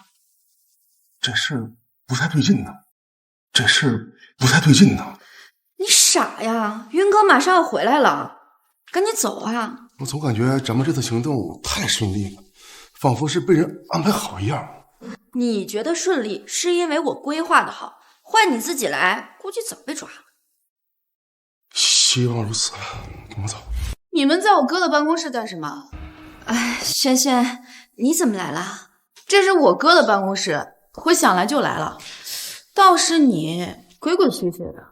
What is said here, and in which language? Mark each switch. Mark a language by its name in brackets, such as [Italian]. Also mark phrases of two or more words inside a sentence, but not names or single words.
[Chinese] 這事不太對勁呢，這事不太對勁呢。你傻呀！雲哥馬上要回來了，趕緊走啊！我總感覺咱們這次行動太順利了，仿佛是被人安排好一樣。你覺得順利是因為我規劃的好，換你自己來，估計早被抓了。希望如此，跟我走。你們在我哥的辦公室幹什麼？哎，萱萱，你怎麼來了？這是我哥的辦公室，我想來就來了。倒是你鬼鬼祟祟的。